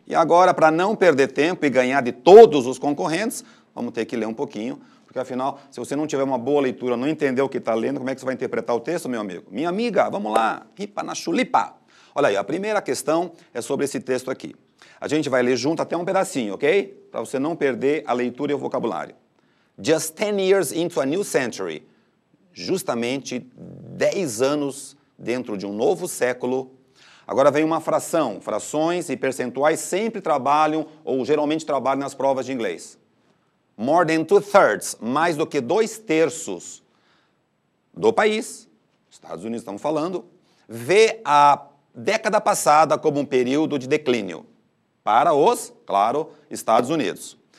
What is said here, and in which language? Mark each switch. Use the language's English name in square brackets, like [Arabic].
[Portuguese] E agora, para não perder tempo e ganhar de todos os concorrentes, vamos ter que ler um pouquinho, porque afinal, se você não tiver uma boa leitura, não entender o que está lendo, como é que você vai interpretar o texto, meu amigo? Minha amiga, vamos lá, ripa na chulipa. Olha aí, a primeira questão é sobre esse texto aqui. A gente vai ler junto até um pedacinho, ok? Para você não perder a leitura e o vocabulário. [English] Just 10 years into a new century. [Portuguese] Justamente 10 anos dentro de um novo século. Agora vem uma fração. Frações e percentuais sempre trabalham, ou geralmente trabalham nas provas de inglês. [English] More than 2/3, [Portuguese] mais do que 2/3 do país, Estados Unidos estamos falando, vê a década passada como um período de declínio para os, claro, Estados Unidos.